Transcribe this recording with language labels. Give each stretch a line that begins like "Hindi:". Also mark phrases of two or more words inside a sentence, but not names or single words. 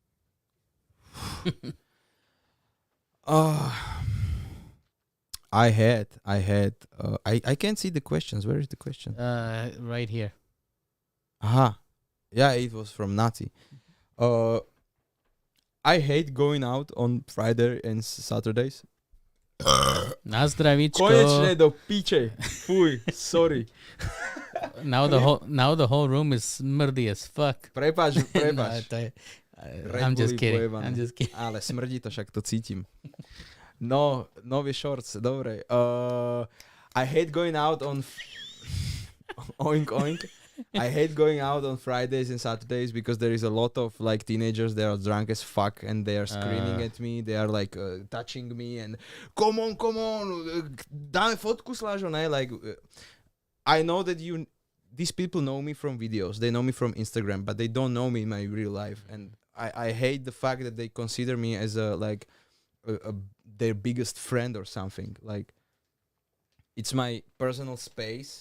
English: I can't see the questions. Where is the question? Right here. Aha. Yeah, it was from Nazi. I hate going out on Friday and Saturdays.
Slovak: Na zdravíčko. Konečne do piče. Fuj,
English: sorry. Now the whole room is smrdy as fuck.
Slovak: Prepáč. No, to je,
English: I'm just kidding. I'm just kidding.
Slovak: Ale smrdí to, však to cítim. No, nový shorts, dobre.
English: I hate going out on oink oink. I hate going out on Fridays and Saturdays because there is a lot of like teenagers. They are drunk as fuck and they are screaming at me. They are like touching me and come on,
Slovak: dáme fotku, Slažo, ne?
English: Like I know that these people know me from videos. They know me from Instagram, but they don't know me in my real life. And I hate the fact that they consider me as their biggest friend or something. Like it's my personal space.